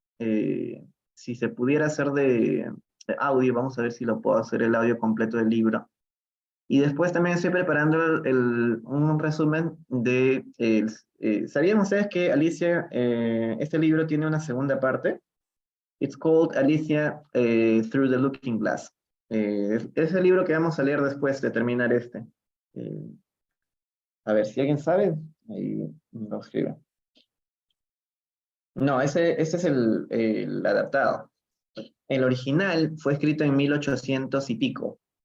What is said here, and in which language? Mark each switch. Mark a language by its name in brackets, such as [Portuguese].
[Spanish] Si se pudiera hacer de audio, vamos a ver si lo puedo hacer el audio completo del libro. Y después también estoy preparando un resumen de... ¿sabían ustedes que Alicia, este libro tiene una segunda parte? [English] It's called Alicia Through the Looking Glass. [Spanish] Es el libro que vamos a leer después de terminar este. A ver, si alguien sabe, ahí lo escribe. No, este es el adaptado. El original fue escrito en 1800 y pico.